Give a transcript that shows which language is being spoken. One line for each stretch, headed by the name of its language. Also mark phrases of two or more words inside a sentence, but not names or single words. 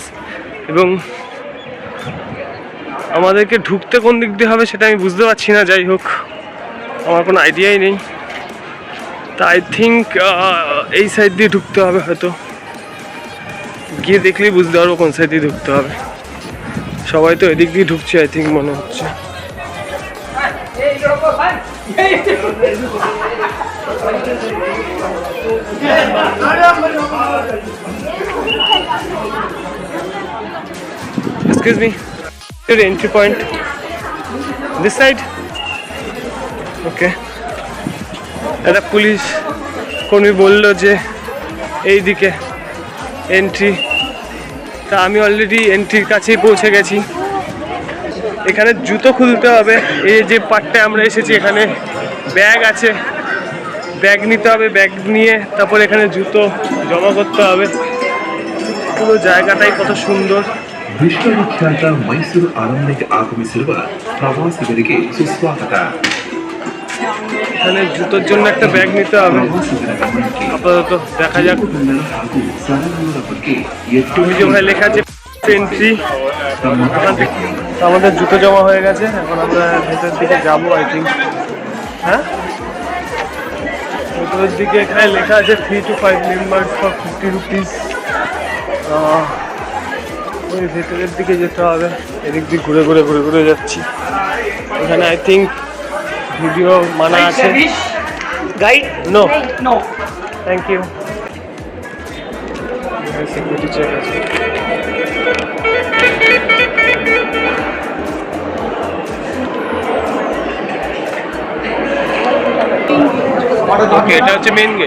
Bangla: এবং আমাদেরকে ঢুকতে কোন দিক দিয়ে হবে সেটা আমি বুঝতে পারছি না, যাই হোক আমার কোনো আইডিয়াই নেই। তা
English: I think
Bangla: এই সাইড দিয়ে ঢুকতে হবে, হয়তো গিয়ে দেখলেই বুঝতে পারবো কোন সাইড দিয়ে ঢুকতে হবে। সবাই তো এদিক দিয়ে ঢুকছে
English: I think,
Bangla: মনে হচ্ছে।
English: Excuse me, your entry point this side? Okay.
Bangla: একটা পুলিশ কর্মী বললো যে এই দিকে এন্ট্রি। তা আমি অলরেডি এন্ট্রির কাছেই পৌঁছে গেছি। এখানে জুতো খুলতে হবে। এই যে পার্টটায় আমরা এসেছি, এখানে ব্যাগ আছে, ব্যাগ নিতে হবে। ব্যাগ নিয়ে তারপর এখানে জুতো জমা করতে হবে। পুরো জায়গাটাই কত সুন্দর।
Kannada: ವಿಶ್ವವಿಖ್ಯಾತ ಮೈಸೂರು ಅರಮನೆಗೆ ಆಗಮಿಸಿರುವ ಪ್ರವಾಸಿಗರಿಗೆ ಸುಸ್ವಾಗತ.
Bangla: এখানে জুতোর জন্য একটা ব্যাগ নিতে হবে। আপাতত দেখা যাক। ভাই লেখা আছে এন্ট্রি। আমাদের জুতো জমা হয়ে গেছে, এখন আমরা ভেতরের দিকে যাবো
English: I think.
Bangla: হ্যাঁ, ভেতরের দিকে এখানে লেখা আছে
English: 3 to 5 members for 50 rupees.
Bangla: ওই ভেতরের দিকে যেতে হবে। এদিক দিয়ে ঘুরে যাচ্ছি। এখানে
English: I think
Bangla: ভিডিও মানা আছে।
English: Guide no thank you. security check
Bangla: আছে। ওকে, এটা হচ্ছে মেইন গেট।